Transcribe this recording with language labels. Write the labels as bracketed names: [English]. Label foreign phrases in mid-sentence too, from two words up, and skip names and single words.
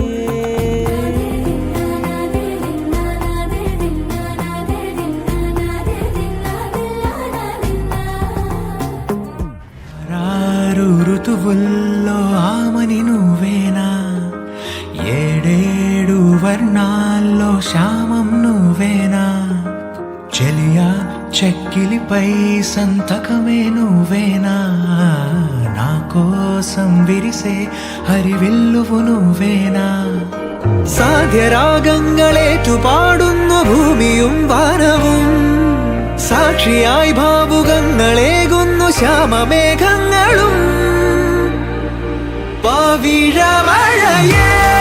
[Telugu] రారు ఋతువుల్లో ఆమని నువ్వేనా, ఏడేడు వర్ణాల్లో శ్యామం నువ్వేనా. చెలియా చెక్కిలిపై సంతకమే నువ్వేనా, నా కోసం విరిసే హరివిల్లువు నువ్వేనా. [Malayalam] സാധ്യരാഗങ്ങളേറ്റു പാടുന്നു ഭൂമിയും വാനവും, സാക്ഷിയായി ഭാവുകങ്ങളേകുന്നു ശ്യാമമേഘങ്ങളും. പവിഴമഴയേ